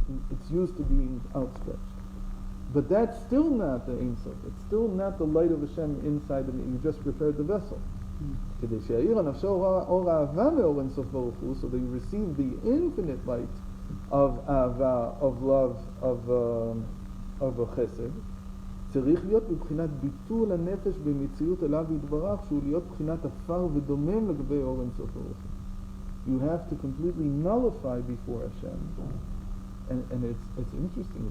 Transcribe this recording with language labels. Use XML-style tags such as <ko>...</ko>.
<en>It's used to being outstretched. But that's still not the Ein Sof. It's still not the light of Hashem inside of me. You just prepared the vessel. So that you receive the infinite light of Ava, of love, of Chesed.</en> <he>צריך להיות בבחינת ביטול הנפש במציאות אליו יתברך, שהוא להיות בחינת עפר ודומם לגבי אור אין סוף ברוך הוא.</he> <en>You have to completely nullify before Hashem. And it's interesting.</en>